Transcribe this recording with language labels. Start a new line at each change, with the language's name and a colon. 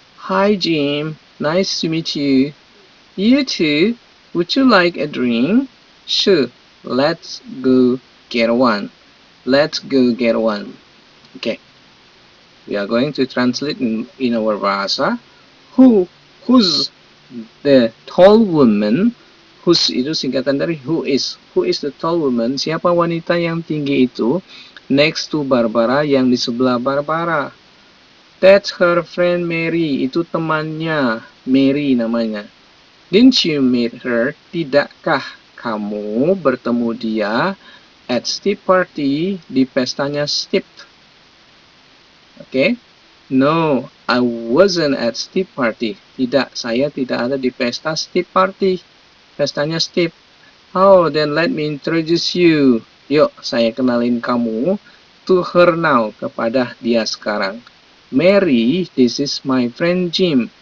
English: Hi Jim, nice to meet you. You too. Would you like a drink? Sure, let's go get one. Let's go get one. Okay, we are going to translate in our bahasa. Who's the tall woman? Who's
Indonesian: itu singkatan dari
English: who is. Who is the tall woman?
Indonesian: Siapa wanita yang tinggi itu?
English: Next to Barbara,
Indonesian: yang di sebelah Barbara.
English: That's her friend Mary.
Indonesian: Itu temannya Mary namanya.
English: Didn't you meet her?
Indonesian: Tidakkah kamu bertemu dia
English: at Steve party,
Indonesian: di pestanya Steve?
English: Okay? No, I wasn't at Steve party.
Indonesian: Tidak, saya tidak ada di pesta Steve party. Pestanya Steve.
English: Oh, then let me introduce you.
Indonesian: Yuk, saya kenalin kamu
English: to her now,
Indonesian: kepada dia sekarang.
English: Mary, this is my friend Jim.